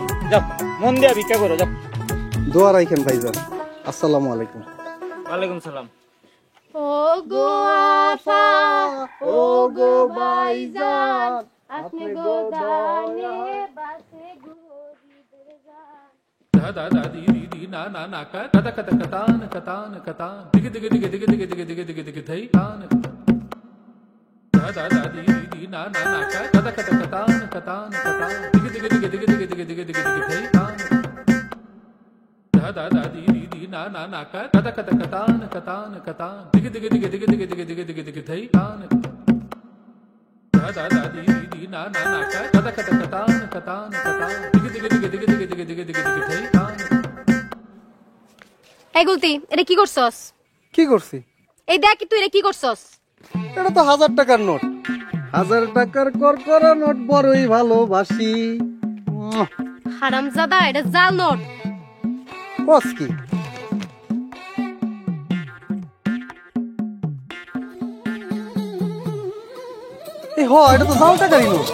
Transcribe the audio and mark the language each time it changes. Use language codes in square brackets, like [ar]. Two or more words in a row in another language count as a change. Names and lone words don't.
[bn] যাও মন দিয়া ভিক্ষা করো, যাও। দোয়া রাখেন ভাইজান। [ar] السلام عليكم. وعليكم السلام. [bn] ও গো আফা, ও গো ভাইজান, আপনি গো দানে বাসে গরিবের জান। da da da di di di na na na ka ta ta ka ta ka ta na ka ta na ka ta dig dig dig dig dig dig dig dig dig dig thai ta na da da da di di di na na na ka ta ta ka ta ka ta na ka ta na ka ta dig dig dig dig dig dig dig dig dig dig thai ta na da da da di di di na na na ka ta ta ka ta ka ta na ka ta na ka ta dig dig dig dig dig dig dig dig dig dig thai ta na da da da di di di na na na ka ta ta ka ta ka ta na ka ta na ka ta dig dig dig dig dig dig dig dig dig dig thai ta na এই গুলতি, এটা কি করছস? কি করছি? এই দেখ তুই এটা কি করছস? এটা তো 1000 টাকার নোট। 1000 টাকার করকরা নোট বড়ই ভালোবাসি। হারামজাদা, এটা জাল নোট। কস কি? এই হ, এটা তো জাল টাকারই নোট।